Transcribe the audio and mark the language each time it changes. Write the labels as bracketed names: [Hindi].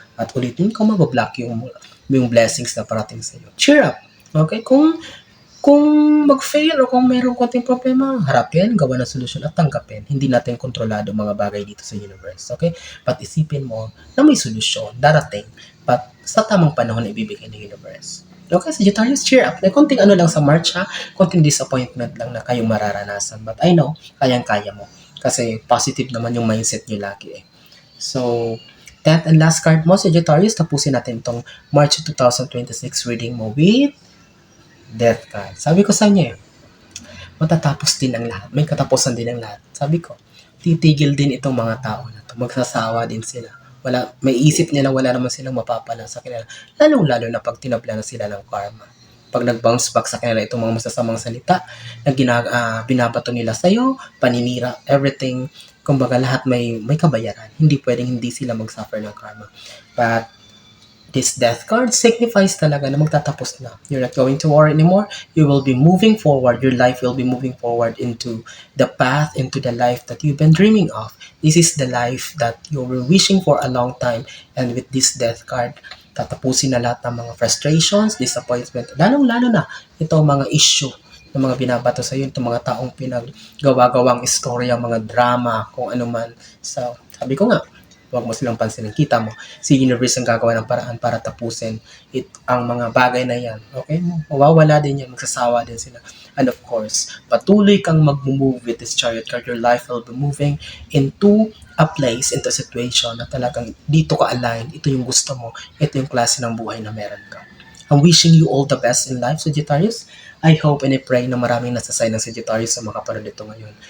[Filipino] At ulitin ko, mabablock yung blessings na parating sa iyo. Cheer up! Okay? Kung mag-fail o kung mayroong konting problema, harapin, gawa ng solusyon at tanggapin. Hindi natin kontrolado mga bagay dito sa universe. Okay? But isipin mo na may solusyon, darating, but sa tamang panahon na ibibigay ng universe. Okay, Sagittarius, cheer up. May konting ano lang sa March ha, konting disappointment lang na kayong mararanasan. But I know, kayang-kaya mo. Kasi positive naman yung mindset nyo lagi eh. So, 10th and last card mo, Sagittarius, tapusin natin itong March 2026 reading mo with Death card. Sabi ko sa inyo matatapos din ang lahat. May katapusan din ang lahat. Sabi ko, titigil din itong mga tao na to. Magsasawa din sila. May isip nila wala naman silang mapapala sa kanila. Lalong-lalo na pag tinabla na sila ng karma. Pag nag-bounce back sa kanila itong mga masasamang salita na binabato nila sa'yo, paninira, everything, kumbaga lahat may kabayaran. Hindi pwedeng hindi sila mag-suffer ng karma. But this death card signifies talaga na magtatapos na. [English] You're not going to war anymore. You will be moving forward. Your life will be moving forward into the path, into the life that you've been dreaming of. This is the life that you were wishing for a long time. [Filipino] And with this death card, tatapusin na lahat ng mga frustrations, disappointment, lalong-lalo na itong mga issue ng mga binabato sa iyo, itong mga taong pinaggawa-gawang istorya, mga drama, kung ano man. So, sabi ko nga, huwag mo silang pansinin. Kita mo, si universe ang gagawa ng paraan para tapusin ang mga bagay na yan. Okay? Mawawala din yan. Magsasawa din sila. And of course, patuloy kang mag-move with this chariot card. [English] Your life will be moving into a place, into a situation na talagang dito ka align. Ito yung gusto mo. [Filipino] Ito yung klase ng buhay na meron ka. [English] I'm wishing you all the best in life, Sagittarius. [Filipino] I hope and I pray na maraming nasasay ng Sagittarius sa mga kapanood dito ngayon.